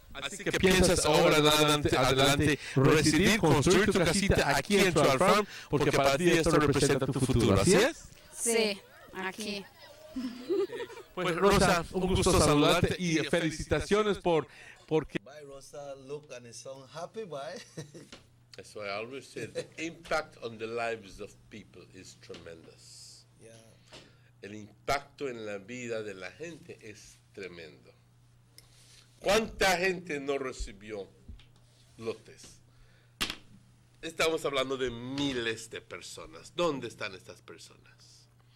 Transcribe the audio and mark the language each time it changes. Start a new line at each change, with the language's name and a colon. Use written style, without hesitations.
Spanish: Así que piensas ahora adelante residir, construir tu casita aquí en Trail Farm, porque para ti esto representa tu futuro, ¿así es? Sí, aquí. Pues Rosa, un gusto saludarte y felicitaciones porque...
English: Bye, Rosa. Look and it sound happy, bye. That's why I always say the impact on the lives of people is tremendous. Yeah.
Spanish: El impacto en la vida de la gente es tremendo. ¿Cuánta gente no recibió lotes? Estamos hablando de miles de personas. ¿Dónde están estas personas?